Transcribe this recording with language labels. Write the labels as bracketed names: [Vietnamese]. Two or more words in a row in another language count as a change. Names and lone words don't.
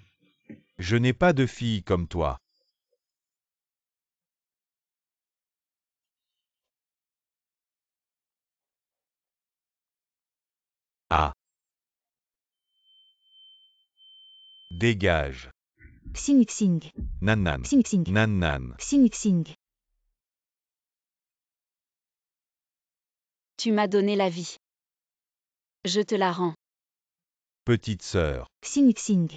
[French] Je n'ai pas de fille comme toi. Ah. Dégage. Xing Xing. Nan-nan. Xing Xing. Nan-nan. Xing Xing. Tu m'as donné la vie. Je te la rends. Petite sœur. Xing Xing.